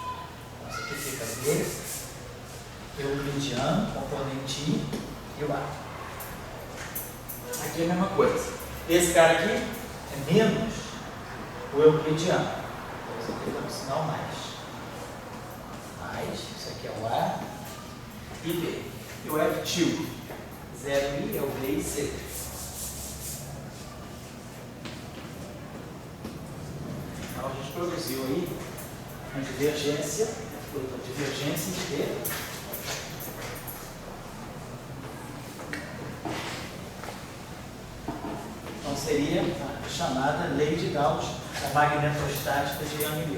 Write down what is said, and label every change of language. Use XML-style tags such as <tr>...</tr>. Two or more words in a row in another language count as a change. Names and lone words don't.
<pt>Então, isso aqui fica B, euclidiano, componente I e o A. Aqui é a mesma coisa. Esse cara aqui é menos o euclidiano. Então, isso aqui dá um sinal mais. Isso aqui é o A e B. E o F til 0I é o B e C. Então, a gente produziu aí uma divergência de B. Então, seria a chamada lei de Gauss, a magnetostática de Young-Mills.</pt>